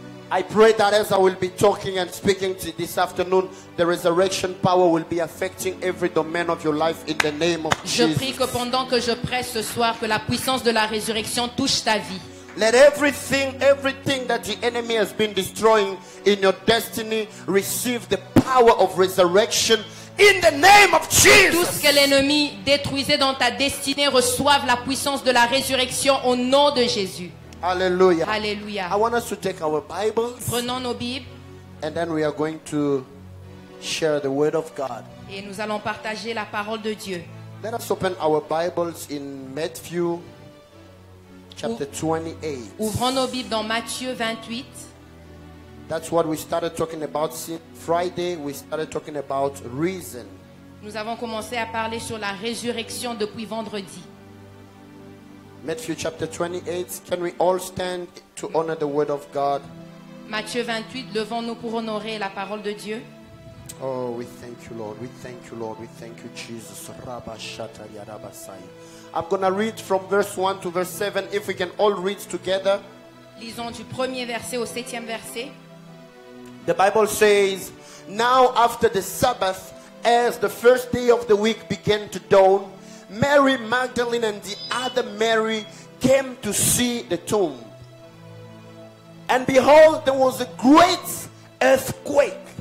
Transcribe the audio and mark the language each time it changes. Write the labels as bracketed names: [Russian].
[English] I pray that as I will be talking and speaking to this afternoon, the resurrection power will be affecting every domain of your life in the name of [French] Je [English] Jesus. [French] prie que pendant que je prêche ce soir, que la puissance de la résurrection touche ta vie. [English] Let everything that the enemy has been destroying in your destiny receive the power of resurrection in the name of [French] Tout ce [English] Jesus. [French] que l'ennemi détruisait dans ta destinée reçoive la puissance de la résurrection au nom de Jésus. [English] Hallelujah. [French] Alléluia. [English] I want us to take our Bibles [French] Prenons nos Bibles [English] and then we are going to share the word of God. [French] et nous allons partager la parole de Dieu. [English] Let us open our Bibles in Matthew chapter 28. [French] Ouvrons nos Bibles dans Matthieu 28. [English] That's what we started talking about Friday. We started talking about reason. [French] Nous avons commencé à parler sur la résurrection depuis vendredi. [English] Matthew chapter 28. Can we all stand to honor the word of God? [French] Matthieu 28, levons-nous pour honorer la parole de Dieu. [English] Oh, we thank you, Lord. We thank you, Lord. We thank you, Jesus. I'm going to read from verse 1 to verse 7. If we can all read together. [French] Lisons du premier verset au 7e verset. [English] The Bible says, now after the Sabbath, as the first day of the week began to dawn, Mary Magdalene and the other Mary came to see the tomb. And behold, there was a great earthquake.